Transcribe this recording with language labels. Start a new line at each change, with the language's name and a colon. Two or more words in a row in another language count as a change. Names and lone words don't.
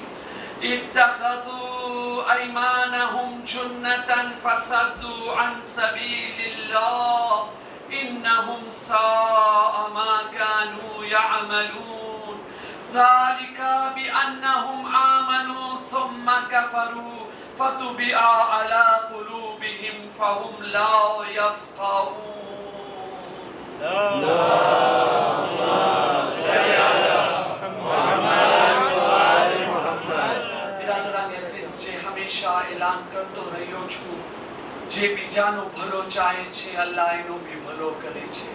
Arabic: اتخذوا أيمانهم جنة فصدوا عن سبيل الله إنهم ساء ما كانوا يعملون ذلك بأنهم آمنوا ثم كفروا فطبع على قلوبهم فهم لا يفقهون.
Gujarati: એલાન કરતો રહ્યો છું જે બીજાનો ભલો ચાહે છે અલ્લાહ એનો બી ભલો કરે છે.